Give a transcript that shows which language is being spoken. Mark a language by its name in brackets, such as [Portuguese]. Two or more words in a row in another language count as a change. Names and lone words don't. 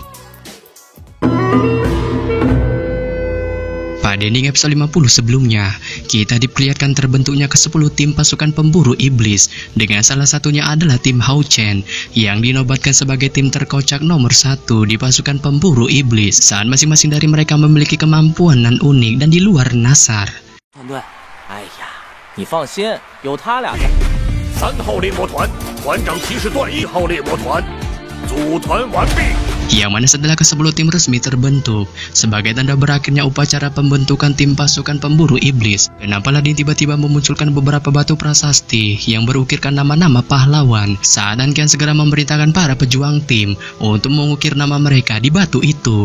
[Indonesian] Pada ending episode 50 sebelumnya, kita diperlihatkan terbentuknya ke-10 tim pasukan pemburu iblis, dengan salah satunya adalah tim Hao Chen, yang dinobatkan sebagai tim terkocak nomor 1 di pasukan pemburu iblis, saat masing-masing dari mereka memiliki kemampuan nan unik dan di luar nasar. [Chinese] 你放心，有他俩在。3号猎魔团，团长骑士段1号猎魔团，组团完毕。 [Indonesian] Yang mana setelah ke-10 tim resmi terbentuk, sebagai tanda berakhirnya upacara pembentukan tim pasukan pemburu iblis, kenapa Paladin tiba-tiba memunculkan beberapa batu prasasti yang berukirkan nama-nama pahlawan, saat Ankian segera memerintahkan para pejuang tim untuk mengukir nama mereka di batu itu.